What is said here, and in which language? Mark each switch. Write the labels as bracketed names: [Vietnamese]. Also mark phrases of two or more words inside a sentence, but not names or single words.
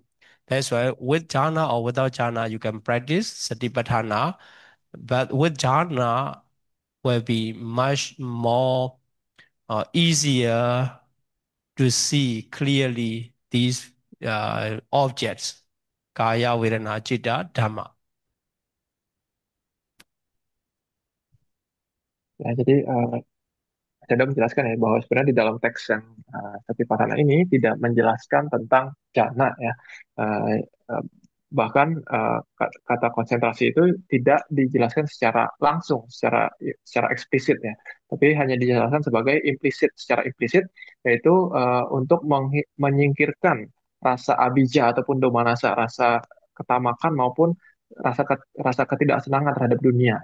[English] That's why with jhana or without jhana, you can practice satipatthana. But with jhana, will be much more easier to see clearly these objects, [Pali] kaya, vedana, citta, dhamma. [Indonesian] Ya, jadi saya sudah menjelaskan ya bahwa sebenarnya di dalam teks yang Satipatthana ini tidak menjelaskan tentang jana ya. Eh, eh, Bahkan kata konsentrasi itu tidak dijelaskan secara langsung, secara eksplisit ya, tapi hanya dijelaskan sebagai implisit, secara implisit, yaitu untuk menyingkirkan rasa abijah ataupun domanasa, rasa ketamakan maupun rasa ketidaksenangan terhadap dunia.